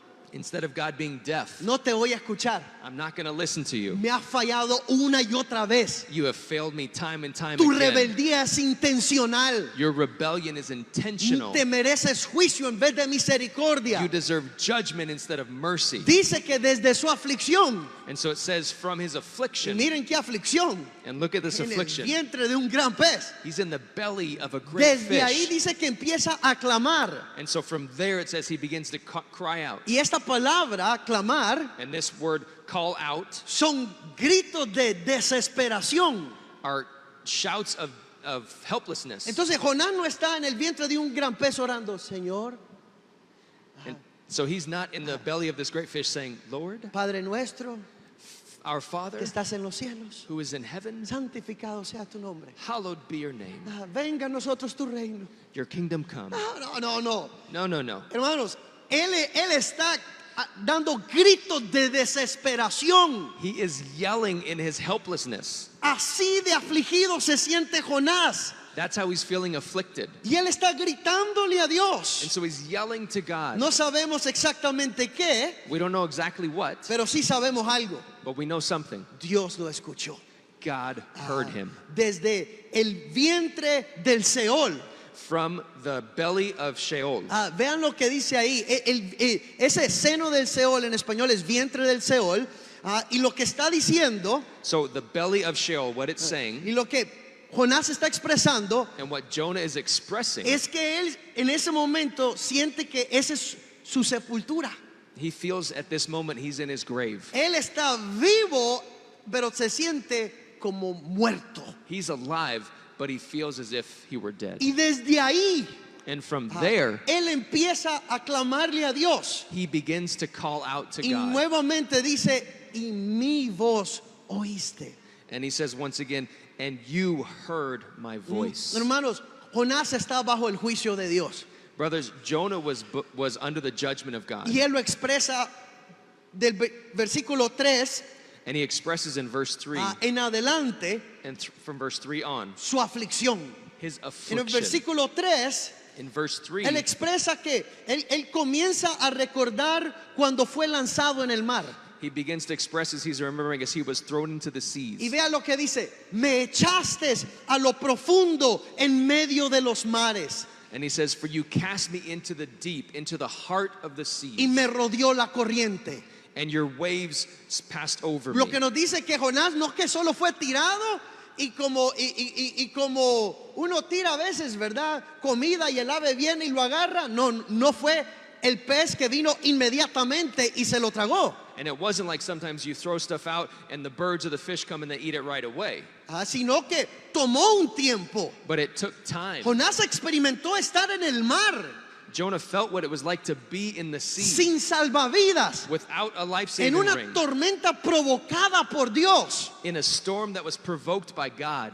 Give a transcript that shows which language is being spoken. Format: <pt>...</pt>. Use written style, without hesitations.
<en>Instead of God being deaf,</en> <es>no te voy a escuchar.</es> <en>I'm not going to listen to you.</en> <es>Me has fallado una y otra vez.</es> <en>You have failed me time and time</en> <es>Tu</es> <en>again.</en> <es>rebeldía es intencional.</es> <en>Your rebellion is intentional.</en> <es>Te mereces juicio en vez de misericordia.</es> <en>You deserve judgment instead of mercy.</en> <es>Dice que desde su aflicción,</es> <en>And so it says from his</en> <es>y</es> <en>affliction,</en> <es>miren qué aflicción,</es> <en>and look at this</en> <es>en el</es> <en>affliction.</en> <es>vientre de un gran pez.</es> <en>He's in the belly of a great</en> <es>Desde ahí</es> <en>fish.</en> <es>dice que empieza a clamar.</es> <en>And so from there it says he begins to cry out.</en> <es>Y esta palabra, clamar,</es> <en>And this word call out</en> <es>son gritos de desesperación.</es> <en>are shouts of helplessness.</en> <es>Entonces Jonás no está en el vientre de un gran pez orando, Señor,</es> <en>So he's not in the belly of this great fish saying, Lord,</en> <es>Padre nuestro</es> <en>our Father,</en> <es>que estás en los cielos,</es> <en>who is in heaven,</en> <es>santificado sea tu nombre.</es> <en>hallowed be your name.</en> <es>Venga a nosotros tu reino.</es> <en>Your kingdom come.</en> <es>No.</es> <en>No, no, no.</en> <es>Hermanos, él está dando gritos de desesperación.</es> <en>He is yelling in his helplessness.</en> <es>Así de afligido se siente Jonás.</es> <en>That's how he's feeling afflicted.</en> <es>Y él está gritándole a</es> <en>And</en> <es>Dios.</es> <en>so he's yelling to God.</en> <es>No sabemos exactamente qué,</es> <en>We don't know exactly what,</en> <es>pero sí sabemos algo.</es> <en>but we know something.</en> <es>Dios lo escuchó.</es> <en>God heard him.</en> <es>Desde el vientre del Seol.</es> <en>From the belly of Sheol.</en> <es>Vean lo que dice ahí. Ese seno del Seol en español es vientre del Seol. Y lo que está diciendo,</es> <en>So the belly of Sheol, what it's saying,</en> <es>y lo que Jonás está expresando,</es> <en>and what Jonah is expressing,</en> <es>es que él en ese momento siente que esa es su sepultura.</es> <en>he feels at this moment he's in his grave.</en> <es>Él está vivo, pero se siente como muerto.</es> <en>He's alive, but he feels as if he were dead.</en> <es>Y desde ahí,</es> <en>And from there,</en> <es>él empieza a clamarle a Dios.</es> <en>he begins to call out to</en> <es>Y</es> <en>God.</en> <es>nuevamente dice, y mi voz oíste.</es> <en>And he says once again, and you heard my voice.</en> <es>Hermanos, Jonás está bajo el juicio de Dios.</es> <en>Brothers, Jonah was under the judgment of God.</en> <es>Y él lo expresa del versículo 3</es> <en>And he expresses in verse 3,</en> <es>en adelante</es> <en>and from verse 3 on,</en> <es>su aflicción.</es> <en>his</en> <es>En el</es> <en>affliction.</en> <es>versículo 3,</es> <en>In verse 3,</en> <es>él expresa que él comienza a recordar cuando fue lanzado en el mar.</es> <en>he begins to express as he's remembering as he was thrown into the</en> <es>Y</es> <en>seas.</en> <es>vea lo que dice, me echaste a lo profundo en medio de los mares</es> <en>And he says, for you cast me into the deep, into the heart of the</en> <es>y</es> <en>sea,</en> <es>me rodeó la corriente.</es> <en>and your waves passed over</en> <es>Lo</es> <en>me.</en> <es>que nos dice que Jonás no es que solo fue tirado y como uno tira a veces, ¿verdad? Comida y el ave viene y lo agarra. No fue el pez que vino inmediatamente y se lo tragó.</es> <en>And it wasn't like sometimes you throw stuff out and the birds or the fish come and they eat it right away.</en> <es>Sino que tomó un tiempo.</es> <en>But it took time.</en> <es>Jonás experimentó estar en el mar</es> <en>Jonah felt what it was like to be in the sea</en> <es>sin salvavidas,</es> <en>without a</en> <es>en</es> <en>life-saving</en> <es>una</es> <en>ring,</en> <es>tormenta provocada por Dios</es> <en>in a storm that was provoked by God,</en>